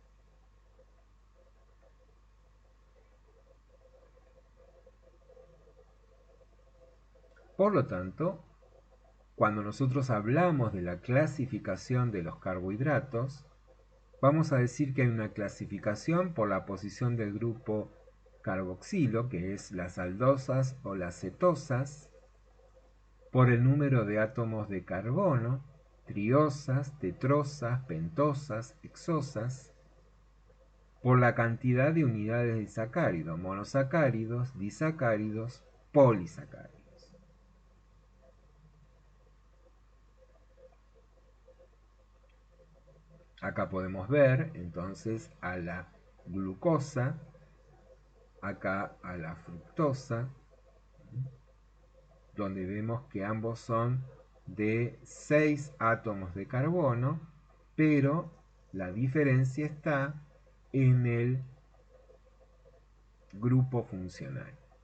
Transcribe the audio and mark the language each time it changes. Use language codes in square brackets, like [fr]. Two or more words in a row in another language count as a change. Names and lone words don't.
[es] Por lo tanto, cuando nosotros hablamos de la clasificación de los carbohidratos, vamos a decir que hay una clasificación por la posición del grupo carboxilo, que es las aldosas o las cetosas, por el número de átomos de carbono, triosas, tetrosas, pentosas, hexosas, por la cantidad de unidades de disacáridos, monosacáridos, disacáridos, polisacáridos. Acá podemos ver entonces a la glucosa, acá a la fructosa, donde vemos que ambos son de 6 átomos de carbono, pero la diferencia está en el grupo funcional.